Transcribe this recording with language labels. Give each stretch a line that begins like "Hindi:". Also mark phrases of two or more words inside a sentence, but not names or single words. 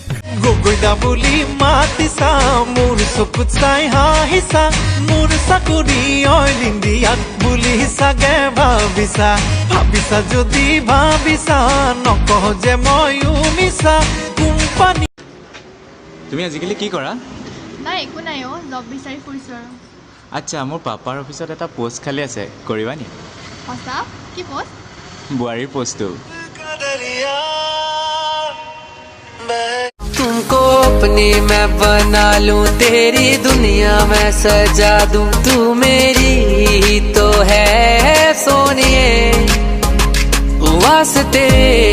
Assamese: গগৈদা বুলি মাতিছা মোৰ চকুত চাই হাঁহিছা মোৰ চাকৰি অইল ইণ্ডিয়াত বুলি চাগে ভাবিছা ভাবিছা যদি ভাবিছা নকহ যে ময়ো মিছা কোম্পানী। তুমি আজিকালি কি কৰা? নাই একো নাই অ' জব বিচাৰি ফুৰিছোঁ আৰু। আচ্ছা, মোৰ পাপাৰ অফিচত এটা পোষ্ট খালী আছে, কৰিবা নি? সঁচা? কি পোষ্ট? বোৱাৰীৰ পোষ্টটো।
Hindi: तुमको अपने मैं बना लूं तेरी दुनिया मैं सजा दूं तू मेरी ही तो है सोनिए वास्ते